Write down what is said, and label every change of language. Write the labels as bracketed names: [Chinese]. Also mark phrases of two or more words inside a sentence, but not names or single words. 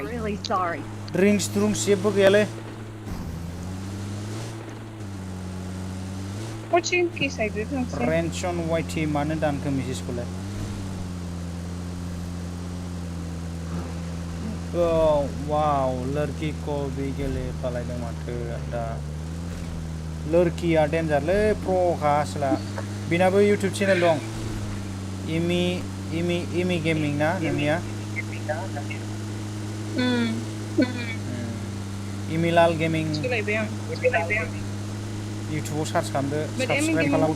[Bodo] ड्रिंक्स जेबो गैयालै रेनसन वाइटि मानो दानखो मेसेजखौलाय वाव [Hindi] लड़की को भी [Bodo] गेलेफालायदों माथो दा लड़किया डेन्जारलै प्र'खा आसोला बिनाबो [English] YouTube channel [Bodo] दं इमि गेमिं ना नोंनिया इमिलाल गेमिं इउटुबाव सार्च खालामदो साबस्क्राइब खालामदो